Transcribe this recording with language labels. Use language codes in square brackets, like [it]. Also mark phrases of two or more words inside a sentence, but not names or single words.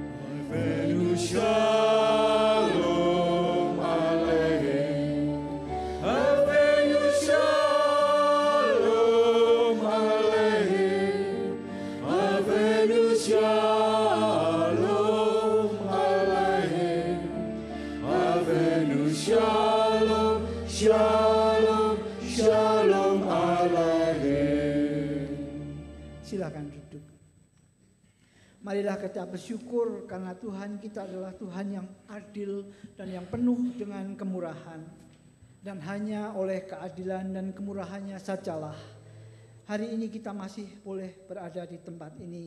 [he] הבאנו שלום עליכם, הבאנו שלום עליכם, הבאנו שלום עליכם, הבאנו שלום, שלום, שלום עליכם. [id] Silakan duduk. Marilah kita bersyukur karena Tuhan kita adalah Tuhan yang adil dan yang penuh dengan kemurahan. Dan hanya oleh keadilan dan kemurahannya sajalah hari ini kita masih boleh berada di tempat ini.